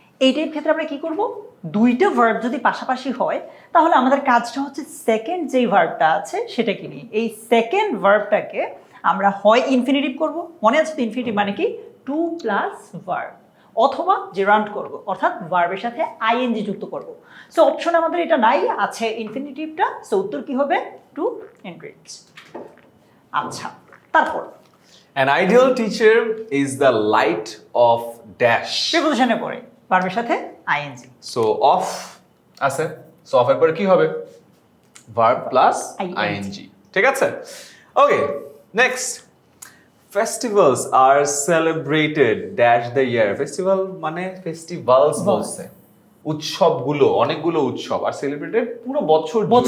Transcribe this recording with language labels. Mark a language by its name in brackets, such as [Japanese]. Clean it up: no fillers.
[Bangla] এইটার ক্ষেত্রে আমরা কি করব, দুইটা ভার্ব যদি পাশাপাশি হয় তাহলে আমাদের কাজটা হচ্ছে সেকেন্ড যেই ভার্বটা আছে সেটাকে নিয়ে এই সেকেন্ড ভার্বটাকে আমরা হয় ইনফিনিটিভ করব, মনে আছে তো ইনফিনিটিভ মানে কি টু প্লাস ভার্ব, অথবা জেরান্ট করব, অর্থাৎ ভার্বের সাথে আইএনজি যুক্ত করব। সো অপশন আমাদের এটা নাই, আছে ইনফিনিটিভটা। সো উত্তর কি হবে, টু এনরিচ। আচ্ছা, তারপর [English] An ideal teacher is the light of dash. [Bangla] প্রিপোজিশনে পড়ে ভার্বের সাথে আইএনজি। সো অফ আছে, সো অফ এর পরে কি হবে, ভার্ব প্লাস [English] ING। [Bangla] আইএনজি, ঠিক আছে? [English] Okay, next, festivals are celebrated dash the year. [Bangla] Festival মানে ফেস্টিভ্যালস বলছে, উৎসবগুলো, অনেকগুলো উৎসব, আর সেলিব্রেটেড পুরো বছর